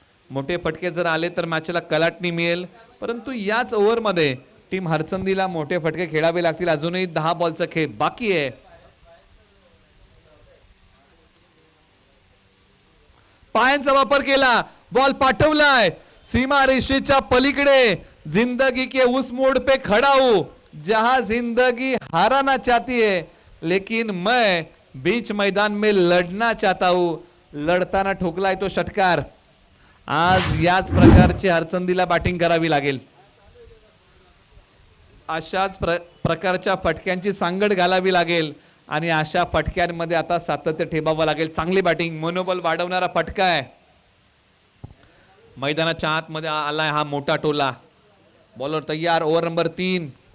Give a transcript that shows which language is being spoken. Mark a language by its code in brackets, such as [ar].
[mr] मोठे फटके जर आले तर मॅचला कलाटणी मिळेल, परंतु याच ओव्हरमध्ये टीम हरचंदीला मोठे फटके खेळावे लागतील. अजूनही 10 बॉलचा खेळ बाकी आहे. पायांचा वापर केला, बॉल पाठवलाय सीमा रेषेच्या पलीकडे. [hi] जिंदगी के उस मोड़ पे खड़ा हूं जहां जिंदगी हाराना चाहती है, लेकिन मैं बीच मैदान में लढना चाहता हूं. [mr] लढताना ठोकलाय तो षटकार. आज याच प्रकारची हरचंदीला बॅटिंग करावी लागेल. अशाच प्रकारच्या फटक्यांची सांगड घालावी लागेल आणि अशा फटक्यांमध्ये आता सातत्य ठेवावं लागेल. चांगली बॅटिंग, मनोबल वाढवणारा फटका आहे. मैदानाच्या आतमध्ये आलाय हा मोठा टोला. बॉलर तयार. Over number 3.